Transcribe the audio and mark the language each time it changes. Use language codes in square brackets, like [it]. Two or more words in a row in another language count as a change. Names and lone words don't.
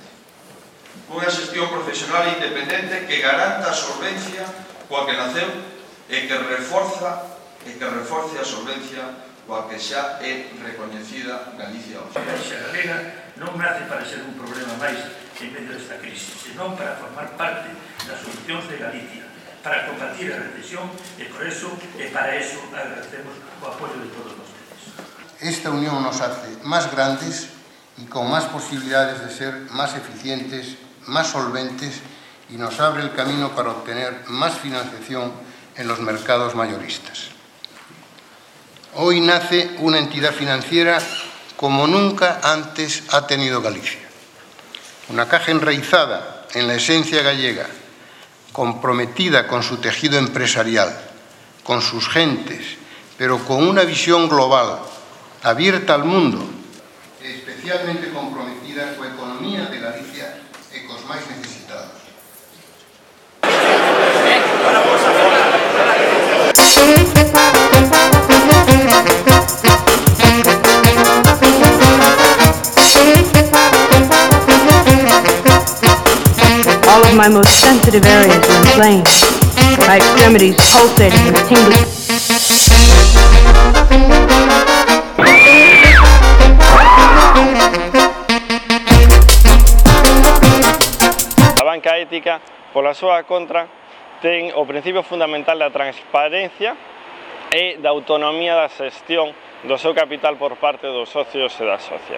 [gl] Unha xestión profesional e independente que garanta a solvencia coa que naceu e que reforce a solvencia coa que xa é recoñecida Galicia hoxe. A Caixa Galega non nace para ser un problema máis en medio desta crise, senón para formar parte das solucións de Galicia, para combatir a recesión e para eso agradecemos o apoio de todos vostedes. [es] Esta unión nos hace más grandes y con más posibilidades de ser más eficientes, más solventes y nos abre el camino para obtener más financiación en los mercados mayoristas. Hoy nace una entidad financiera como nunca antes ha tenido Galicia. Una caja enraizada en la esencia gallega, comprometida con su tejido empresarial, con sus gentes, pero con una visión global, abierta al mundo, especialmente [gl] comprometida coa economía de Galicia e cos máis necesitados. [en] All of my most sensitive areas were inflamed. My extremities pulsating with tingling. [gl] A banca ética, pola súa contra, ten o principio fundamental da transparencia e da autonomía da xestión do seu capital por parte dos socios e das socias.